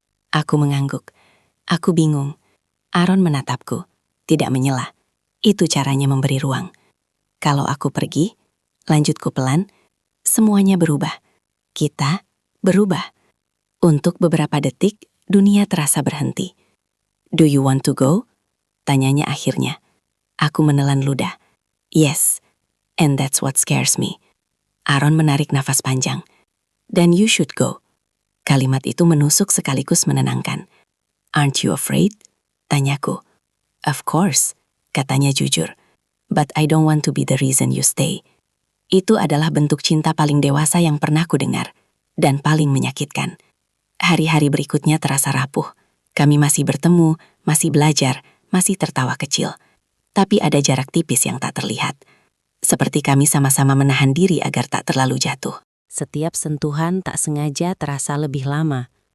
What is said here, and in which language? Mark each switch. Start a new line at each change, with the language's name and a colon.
Indonesian: Aku mengangguk. Aku bingung. Aaron menatapku, tidak menyela. Itu caranya memberi ruang. Kalau aku pergi, lanjutku pelan, semuanya berubah. Kita berubah. Untuk beberapa detik, dunia terasa berhenti.
English: Do you want to go?
Indonesian: Tanyanya akhirnya. Aku menelan ludah.
English: Yes, and that's what scares me.
Indonesian: Aaron menarik nafas panjang.
English: Then you should go.
Indonesian: Kalimat itu menusuk sekaligus menenangkan.
English: Aren't you afraid?
Indonesian: Tanyaku.
English: Of course,
Indonesian: katanya jujur.
English: But I don't want to be the reason you stay.
Indonesian: Itu adalah bentuk cinta paling dewasa yang pernah ku dengar, dan paling menyakitkan. Hari-hari berikutnya terasa rapuh. Kami masih bertemu, masih belajar, masih tertawa kecil. Tapi ada jarak tipis yang tak terlihat. Seperti kami sama-sama menahan diri agar tak terlalu jatuh. Setiap sentuhan tak sengaja terasa lebih lama.